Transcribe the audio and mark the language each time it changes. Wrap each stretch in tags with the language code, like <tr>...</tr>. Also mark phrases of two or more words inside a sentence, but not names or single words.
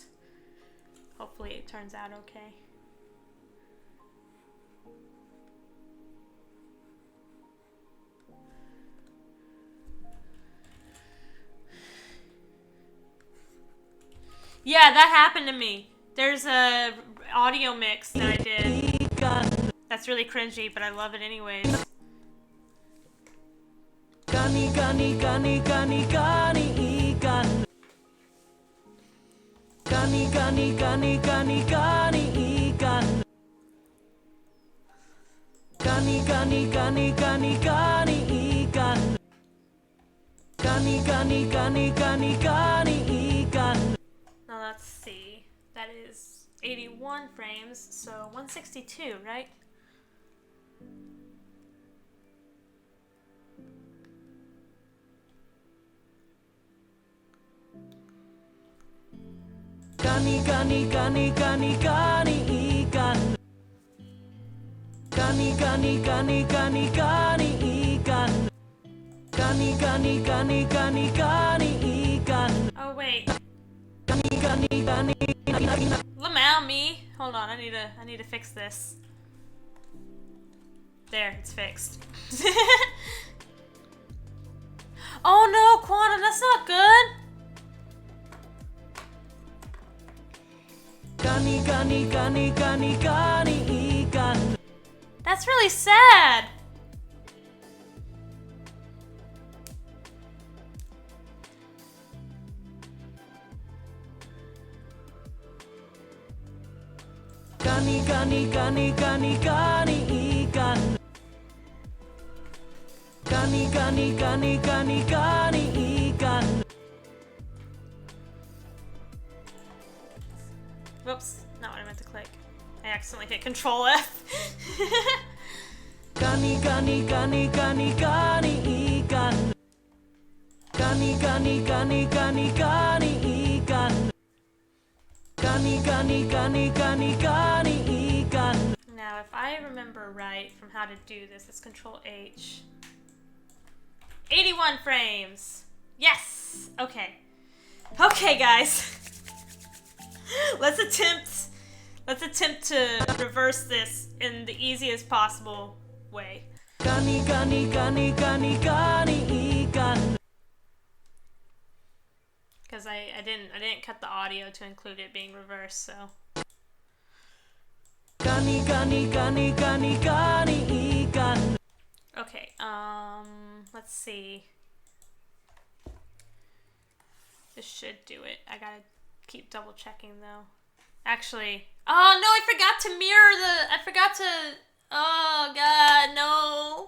<en>Hopefully it turns out okay. Yeah, that happened to me. There's a audio mix that I did that's really cringy, but I love it anyways. Kani kani kani kani kani ikan. Kani kani kani kani kani ikan. Kani kani kani kani kani ikan. Kani kani kani kani kani ikan. Now let's see. That is 81 frames, so 162, right? Kani kani kani kani kani ikan. Kani kani kani kani kani ikan. Kani kani kani kani kani ikan. Oh wait. Kani kani kani kani. Lamau me. Hold on, I need to fix this. There, it's fixed. Oh no, Quantum, that's not good. Kani kani kani kani kani ikan. That's really sad. Kani kani kani kani kani ikan. Kani kani kani kani kani ikan. Whoops, not what I meant to click. I accidentally hit Control F. Kani kani kani kani kani ikan. Kani kani kani kani kani ikan. Kani kani kani kani kani ikan. Now, if I remember right from how to do this, it's Control H. 81 frames. Yes. Okay. Okay, guys. Let's attempt to reverse this in the easiest possible way. Kani kani kani kani kani ikan. Because I didn't cut the audio to include it being reversed, so. Kani kani kani kani kani ikan. Okay, let's see. This should do it. I gotta keep double checking though. Actually, oh no, I forgot to mirror I forgot to, oh god, no.</en>